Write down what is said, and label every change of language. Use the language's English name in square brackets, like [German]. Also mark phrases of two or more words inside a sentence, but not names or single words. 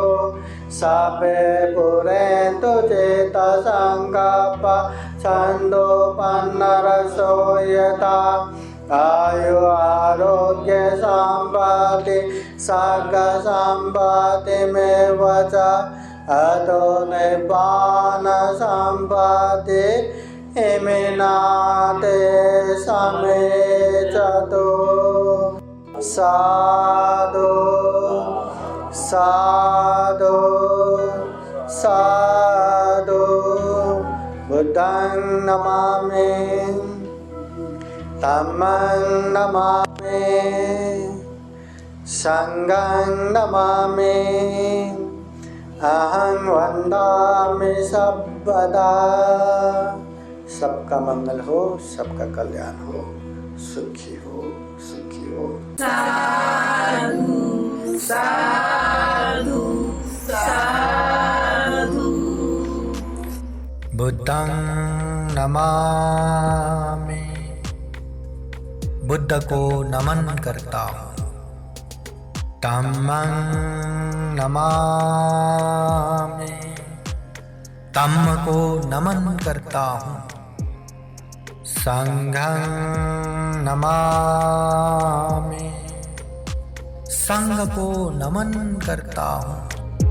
[Pali] सर्वे पुरेन्तु चेतसङ्कल्पा छन्दोपन्नरसो यथा आयु आरोग्य सम्पत्ति सर्ग सम्पत्तिमेव च अतो निर्वाण सम्पत्ति इमिनाते समेचतु। साधु साधु साधु बुद्धं नमामि धम्मं नमामि संघं नमामि अहं वन्दामि सर्वदा। [Hindi] सबका मंगल हो, सबका कल्याण हो, सुखी हो, सुखी हो। [Pali] साधु साधु साधु। बुद्धं नमामि, [Hindi] बुद्ध को नमन करता हूँ। [Pali] धम्मं नमामि, [Hindi] धम्म को नमन करता हूँ। [Pali] संघं नमामि, [Hindi] संघ को नमन करता हूँ।